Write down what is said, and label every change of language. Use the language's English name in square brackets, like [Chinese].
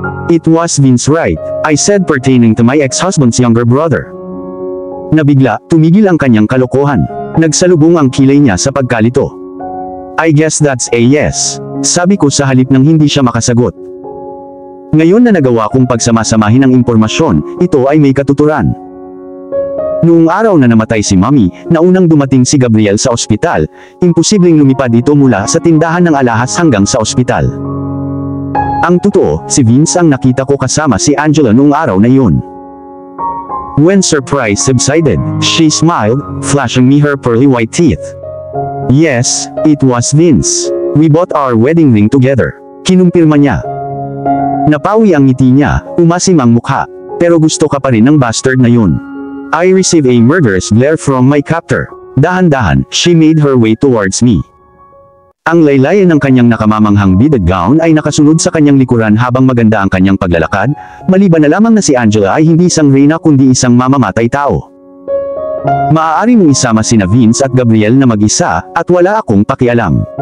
[English] It was Vince Wright, I said pertaining to my ex-husband's younger brother. [Filipino] Nabigla, tumigil ang kanyang kalokohan. Nagsalubong ang kilay niya sa pagkalito. [English] I guess that's a yes, [Filipino] sabi ko sa halip nang hindi siya makasagot. Ngayon na nagawa kong pagsamasamahin ang impormasyon, ito ay may katuturan. Noong araw na namatay si Mommy, naunang dumating si Gabriel sa ospital, imposibleng lumipad ito mula sa tindahan ng alahas hanggang sa ospital. Ang totoo, si Vince ang nakita ko kasama si Angela noong araw na iyon. [English] When surprise subsided, she smiled, flashing me her pearly white teeth. Yes, it was Vince. We bought our wedding ring together. [Filipino] Kinumpirma niya. Napawi ang ngiti niya, umasim ang mukha. Pero gusto ka pa rin ng bastard na yun. [English] I received a murderous glare from my captor. [Filipino] Dahan-dahan, [English] she made her way towards me. [Filipino] Ang laylayan ng kanyang nakamamanghang beaded gown ay nakasunod sa kanyang likuran habang maganda ang kanyang paglalakad, maliban na lamang na si Angela ay hindi isang reyna kundi isang mamamatay tao. Maaari mong isama sina Vince at Gabriel na mag-isa, at wala akong pakialam.